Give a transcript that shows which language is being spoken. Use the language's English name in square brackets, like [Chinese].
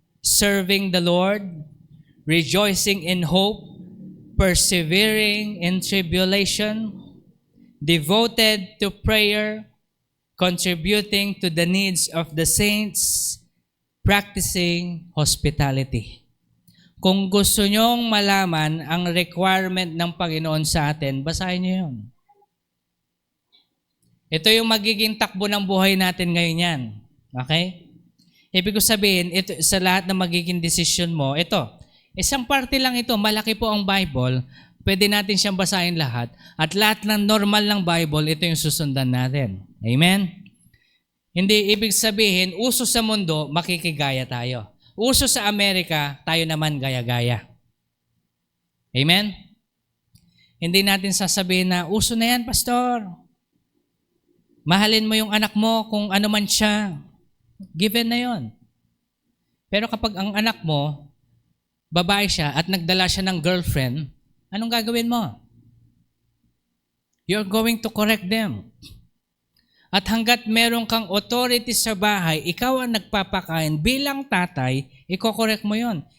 [English] serving the Lord, rejoicing in hope, persevering in tribulation, devoted to prayer, contributing to the needs of the saints, practicing hospitality. [Filipino] Kung gusto nyong malaman ang requirement ng Panginoon sa atin, basahin niyo yun. Ito yung magiging takbo ng buhay natin ngayon yan. Okay? Ibig ko sabihin, ito, sa lahat ng magiging desisyon mo, ito, isang parte lang ito, malaki po ang Bible, pwede natin siyang basahin lahat, at lahat ng normal ng Bible, ito yung susundan natin. Amen? Hindi ibig sabihin, uso sa mundo, makikigaya tayo. Uso sa Amerika, tayo naman gaya-gaya. Amen? Hindi natin sasabihin na, uso na yan, pastor. Mahalin mo yung anak mo kung ano man siya. Given na yon. Pero kapag ang anak mo, babae siya at nagdala siya ng girlfriend, anong gagawin mo? [English] You're going to correct them. [Filipino] At hanggat meron kang authority sa bahay, ikaw ang nagpapakain bilang tatay, iko-correct mo yon.